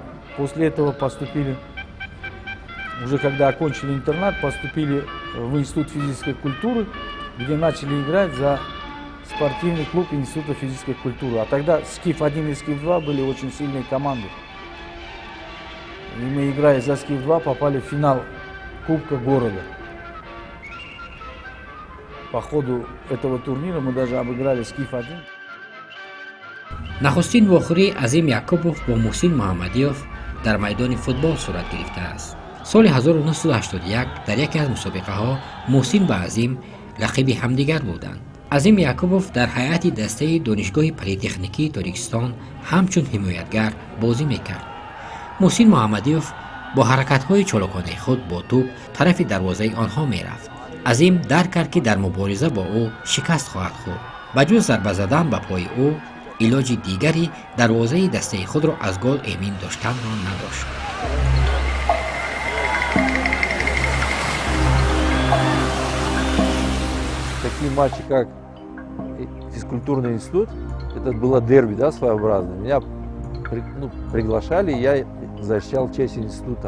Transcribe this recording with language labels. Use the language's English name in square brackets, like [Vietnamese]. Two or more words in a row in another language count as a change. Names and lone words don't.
[Russian] После этого поступили, уже когда окончили интернат, поступили в Институт физической культуры, где начали играть за спортивный клуб Института физической культуры. А тогда СКИФ-1 и СКИФ-2 были очень сильные команды. И мы, играя за СКИФ-2, попали в финал Кубка города. По ходу этого турнира мы даже обыграли СКИФ-1. [Tajik] нахустин вохӯрии Азим Якубов бо муҳсин Муҳаммадиёв дар майдони футбол сурат гирифтааст. соли 1981 дар яке аз мусобиқаҳо муҳсин ва Азим лақиби ҳамдигар буданд. Азим Якубов дар ҳайати дастаи донишгоҳи политехникии Тоҷикистон ҳамчун ҳимоятгар бозӣ мекард. муҳсин Муҳаммадиёв бо ҳаракатҳои чолоконаи худ бо тӯб тарафи дарвозаи онҳо мерафт. Азим дарк кард ки дар мубориза бо ӯ шикаст хоҳад хӯрд. ба ҷуз зарба задан ба пои ӯ илоҷи дигари дарвозаи дастаи худро аз гол эмин доштанро надошт. [Russian] Такие матчи, как физкультурный институт, это было дерби, да, своеобразное. Меня приглашали, и я защищал честь института.